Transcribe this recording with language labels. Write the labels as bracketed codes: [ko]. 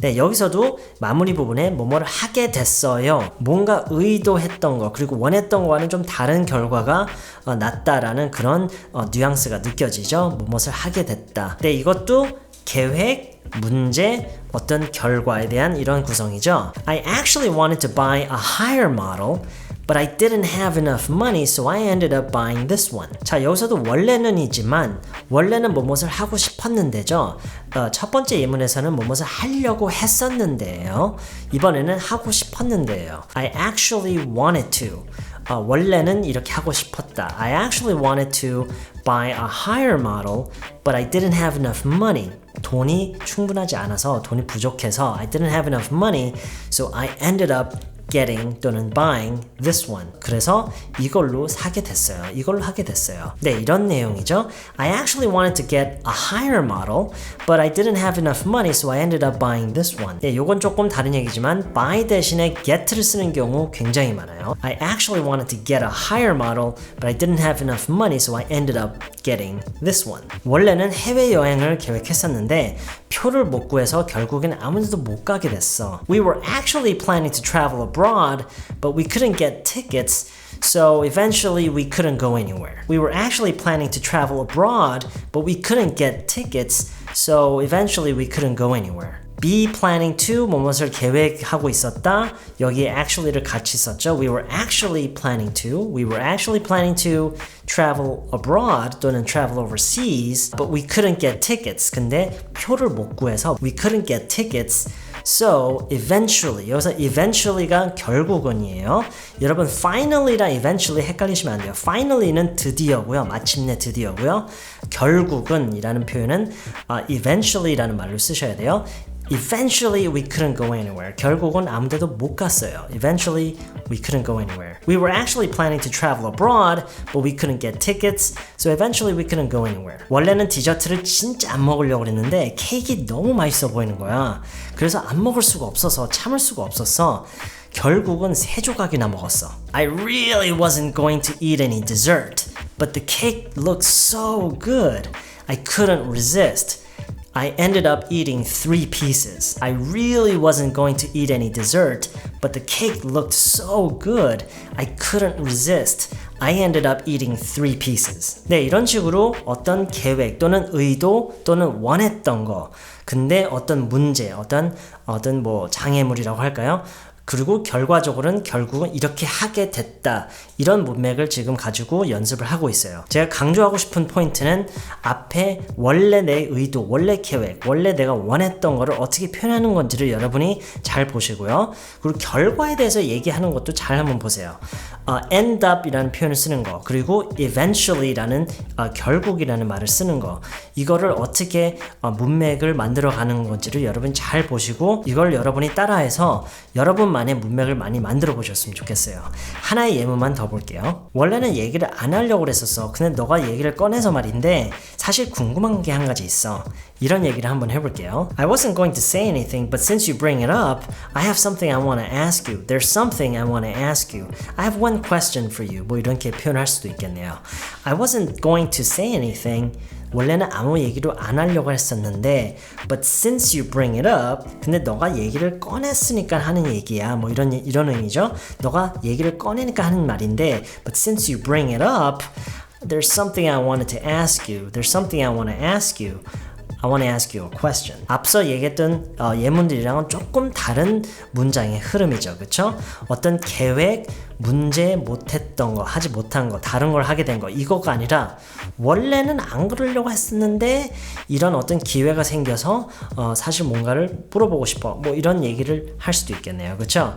[ko] 네, 여기서도 마무리 부분에 뭐뭐를 하게 됐어요. 뭔가 의도했던 거 그리고 원했던 거와는 좀 다른 결과가 났다라는 그런 뉘앙스가 느껴지죠. 무엇을 하게 됐다. 네, 이것도 계획, 문제, 어떤 결과에 대한 이런 구성이죠. [en] I actually wanted to buy a higher model, but I didn't have enough money, so I ended up buying this one. [ko] 자, 여기서도 원래는이지만 원래는 무엇을 하고 싶었는데죠. 첫 번째 예문에서는 무엇을 하려고 했었는데요. 이번에는 하고 싶었는데요. [en] I actually wanted to. [ko] 원래는 이렇게 하고 싶었다. [en] I actually wanted to buy a higher model, but I didn't have enough money. [ko] 돈이 충분하지 않아서 돈이 부족해서 [en] I didn't have enough money, so I ended up getting 또는 buying this one. [ko] 그래서 이걸로 사게 됐어요. 이걸로 하게 됐어요. 네, 이런 내용이죠. [en] I actually wanted to get a higher model, but I didn't have enough money, so I ended up buying this one. [ko] 네, 요건 조금 다른 얘기지만 buy 대신에 get를 쓰는 경우 굉장히 많아요. [en] I actually wanted to get a higher model, but I didn't have enough money, so I ended up getting this one. [ko] 원래는 해외여행을 계획했었는데 표를 못 구해서 결국엔 아무데도 못 가게 됐어. [en] We were actually planning to travel abroad, but we couldn't get tickets, so eventually we couldn't go anywhere. We were actually planning to travel abroad, but we couldn't get tickets, so eventually we couldn't go anywhere. Be planning to [ko] 무엇을 계획하고 있었다. 여기에 actually를 같이 썼죠. [en] We were actually planning to travel abroad 또는 travel overseas, but we couldn't get tickets. [ko] 근데 표를 못 구해서 [en] we couldn't get tickets. So eventually, [ko] 여기서 eventually가 결국은이에요. 여러분 finally랑 eventually 헷갈리시면 안 돼요. finally는 드디어고요. 마침내 드디어고요. 결국은이라는 표현은 eventually라는 말로 쓰셔야 돼요. [en] Eventually we couldn't go anywhere. [ko] 결국은 아무데도 못 갔어요. [en] Eventually we couldn't go anywhere. We were actually planning to travel abroad, but we couldn't get tickets, so eventually we couldn't go anywhere. [ko] 원래는 디저트를 진짜 안 먹으려고 그랬는데 케이크 너무 맛있어 보이는 거야. 그래서 안 먹을 수가 없어서 참을 수가 없었어. 결국은 3조각이나 먹었어. [en] I really wasn't going to eat any dessert, but the cake looked so good. I couldn't resist. I ended up eating 3 pieces. I really wasn't going to eat any dessert, but the cake looked so good. I couldn't resist. I ended up eating 3 pieces. [ko] 네, 이런 식으로 어떤 계획 또는 의도 또는 원했던 거, 근데 어떤 문제, 어떤 뭐 장애물이라고 할까요? 그리고 결과적으로는 결국은 이렇게 하게 됐다. 이런 문맥을 지금 가지고 연습을 하고 있어요. 제가 강조하고 싶은 포인트는 앞에 원래 내 의도, 원래 계획, 원래 내가 원했던 거를 어떻게 표현하는 건지를 여러분이 잘 보시고요. 그리고 결과에 대해서 얘기하는 것도 잘 한번 보세요. end up 이라는 표현을 쓰는 거, 그리고 eventually 라는 결국이라는 말을 쓰는 거, 이거를 어떻게 문맥을 만들어 가는 건지를 여러분 잘 보시고 이걸 여러분이 따라해서 여러분만의 문맥을 많이 만들어 보셨으면 좋겠어요. 하나의 예문만 더 볼게요. 원래는 얘기를 안 하려고 그랬었어. 근데 너가 얘기를 꺼내서 말인데 사실 궁금한 게 한 가지 있어. 이런 얘기를 한번 해볼게요. [en] I wasn't going to say anything, but since you bring it up, I have something I want to ask you. There's something I want to ask you. I have one question for you. [ko] 뭐 이렇게 표현할 수도 있겠네요. [en] I wasn't going to say anything. [ko] 원래는 아무 얘기도 안 하려고 했었는데 [en] but since you bring it up, [ko] 근데 너가 얘기를 꺼냈으니까 하는 얘기야. 뭐 이런 의미죠. 너가 얘기를 꺼내니까 하는 말인데 [en] but since you bring it up, there's something I wanted to ask you. There's something I want to ask you. I want to ask you a question. [ko] 앞서 얘기했던 예문들이랑은 조금 다른 문장의 흐름이죠. 그쵸? 어떤 계획, 문제 못했던 거, 하지 못한 거, 다른 걸 하게 된 거, 이거가 아니라 원래는 안 그러려고 했었는데 이런 어떤 기회가 생겨서 사실 뭔가를 물어보고 싶어, 뭐 이런 얘기를 할 수도 있겠네요. 그쵸?